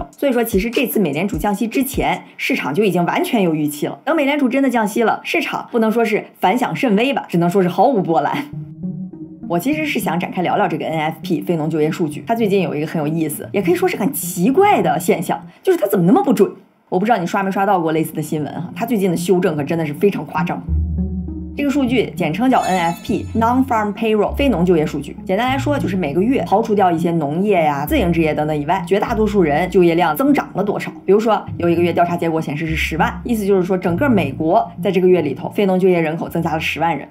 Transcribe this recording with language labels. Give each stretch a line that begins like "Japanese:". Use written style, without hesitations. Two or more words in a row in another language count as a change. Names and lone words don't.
Chinese: 所以說其實這次美聯儲降息之前，市場就已經完全有預期了。等美聯儲真的降息了，市場不能說是反響甚微吧，只能說是毫無波瀾。我其實是想展開聊聊這個 NFP 非農就業數據，它最近有一個很有意思，也可以說是很奇怪的現象，就是它怎麼那麼不準。我不知道你刷沒刷到過類似的新聞哈，它最近的修正可真的是非常誇張。這個數據簡稱叫
English: NFP Non-Farm Payroll
Chinese: 非農就業數據。簡單來說，就是每個月刨除掉一些農業呀、自營職業等等以外，絕大多數人就業量增長了多少？比如說有一個月調查結果顯示是10萬，意思就是說整個美國在這個月裡頭非農就業人口增加了10萬人。